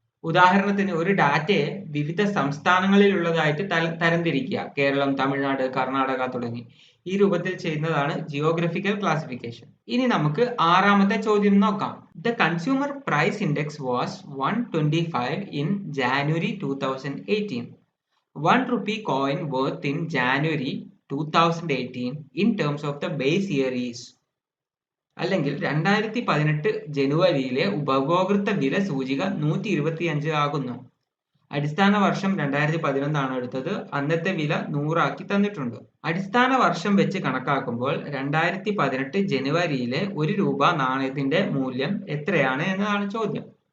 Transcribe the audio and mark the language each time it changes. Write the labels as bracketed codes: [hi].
[ml] ഉദാഹരണത്തിന് ഒരു ഡാറ്റയെ വിവിധ സംസ്ഥാനങ്ങളിലുള്ളതായിട്ട് തരംതിരിക്കുക, കേരളം, തമിഴ്നാട്, കർണാടക തുടങ്ങി. ഈ രൂപത്തിൽ ചെയ്യുന്നതാണ് ജിയോഗ്രഫിക്കൽ ക്ലാസിഫിക്കേഷൻ. ഇനി നമുക്ക് 6ാമത്തെ ചോദ്യം നോക്കാം. [en] The consumer price index was 125 in January 2018. 1 rupee coin worth in January 2018 in terms of the base year is. [ml] അല്ലെങ്കിൽ 2018 ജനുവരിയിലെ ഉപഭോക്തൃ വില സൂചിക 125 ആകുന്നു. അടിസ്ഥാന വർഷം 2011 ആണ് എടുത്തത്. അന്നത്തെ വില 100 ആക്കി തന്നിട്ടുണ്ട്. അടിസ്ഥാന വർഷം വെച്ച് കണക്കാക്കുമ്പോൾ 2018 ജനുവരിയിലെ 1 രൂപ നാണയത്തിന്റെ മൂല്യം എത്രയാണ് എന്നതാണ് ചോദ്യം.